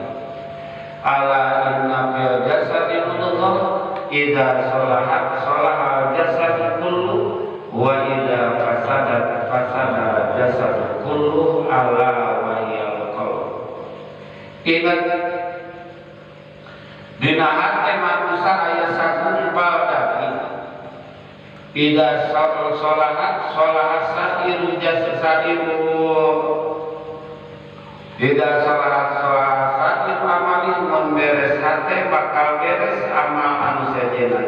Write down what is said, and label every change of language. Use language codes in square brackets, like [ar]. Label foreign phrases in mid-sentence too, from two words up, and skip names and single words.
[ar] ألا إن في الجسد مضغة إذا صلحت صلح الجسد كله وإذا فسدت فسد الجسد كله ألا وهي القلب. [su] Ingat dina hate manusia aya sakumpal daging. [ar] إذا صلحت صلح سائر الجسد سائر إذا صلحت صلح سائر أعمال [su] beres hate bakal beres amal anu sejenna.